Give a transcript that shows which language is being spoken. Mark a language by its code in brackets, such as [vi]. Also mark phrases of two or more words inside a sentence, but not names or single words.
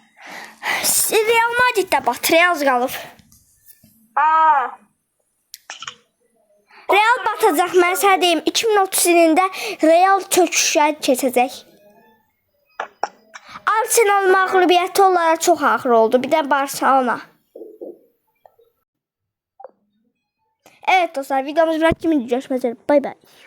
[az] Real Madriddə batır, az qalıb. Real batacaq, mən sənə deyim, 2030 ilində Real çöküşə keçəcək. Arsenal məğlubiyyəti onlara çox ağır oldu, bir də Barcelona. [tr] Evet dostlar, videomuz bırak kimi görüşmek üzere. Bay bay.